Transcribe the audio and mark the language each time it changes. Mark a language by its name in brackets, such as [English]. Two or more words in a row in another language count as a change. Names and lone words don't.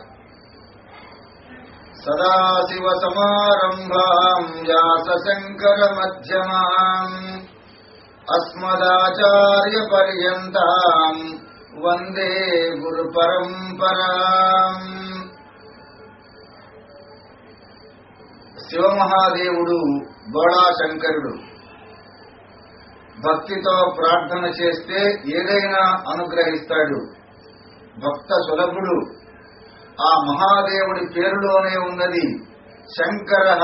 [Sanskrit] सदाशिव समारंभां व्यासशंकर मध्यमाम् अस्मदाचार्य पर्यन्तां वंदे गुरु परंपराम्। [Telugu] శివమహాదేవుడు బోళాశంకరుడు భక్తితో ప్రార్థన చేస్తే ఏదైనా అనుగ్రహిస్తాడు. భక్త సులభుడు. ఆ మహాదేవుడి పేరులోనే ఉన్నది శంకరః.